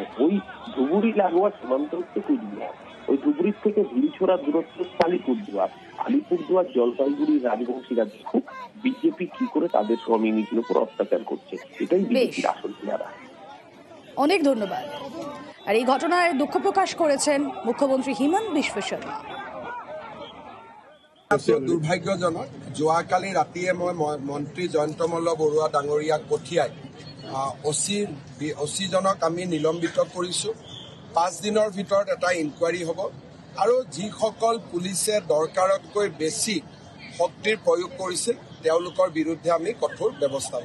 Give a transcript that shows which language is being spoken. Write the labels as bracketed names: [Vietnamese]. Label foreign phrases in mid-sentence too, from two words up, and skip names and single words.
[Bangla] ওই ধুবুরি লাগোয়া সীমান্তবর্তী কুচবিহার, ওই ধুবুরির থেকে ঝুড়িছোড়া দূরত্ব আলিপুরদুয়ার, আলিপুরদুয়ার জলপাইগুড়ির রাজবংশীরা দেখুক বিজেপি কি করে তাদের কমিউনিটির উপর অত্যাচার করছে। এটাই বিজেপির আসল চেহারা। অনেক ধন্যবাদ। আর এই ঘটনায় দুঃখ প্রকাশ করেছেন মুখ্যমন্ত্রী হিমন্ত বিশ্ব শর্মা। [Assamese] দুৰ্ভাগ্যজনক, যোৱাকালি ৰাতিয়ে মই মন্ত্ৰী জয়ন্ত মল্ল বৰুৱা ডাঙৰীয়াক পঠিয়াই অচিজনক আমি নিলম্বিত কৰিছোঁ। 5 দিনৰ ভিতৰত এটা ইনকুৱাৰী হ'ব, আৰু যিসকল পুলিচে দৰকাৰতকৈ বেছি শক্তিৰ প্ৰয়োগ কৰিছিল তেওঁলোকৰ বিৰুদ্ধে আমি কঠোৰ ব্যৱস্থা ল'ম।